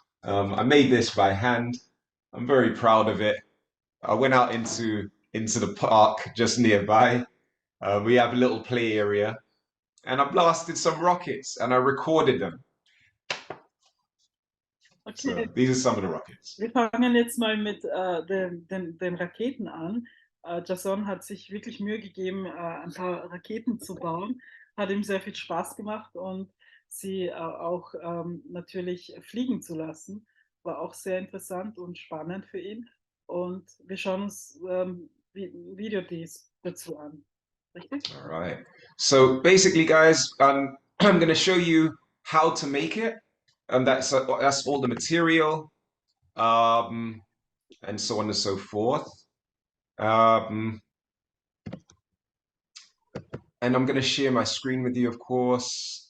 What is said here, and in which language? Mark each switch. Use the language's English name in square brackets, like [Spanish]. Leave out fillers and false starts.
[English] I made this by hand. I'm very proud of it. I went out into the park just nearby. We have a little play area, and I blasted some rockets and I recorded them. Okay. So these are some of the rockets. [German] Wir fangen jetzt mal mit den Raketen an. Jason hat sich wirklich Mühe gegeben, ein paar Raketen zu bauen. Hat ihm sehr viel Spaß gemacht und sie auch natürlich fliegen zu lassen. War auch sehr interessant und spannend für ihn. Und wir schauen uns Video dazu an. Richtig? [English] All right. So basically, guys, I'm going to show you how to make it. That's all the material, and so on and so forth. And I'm going to share my screen with you, of course.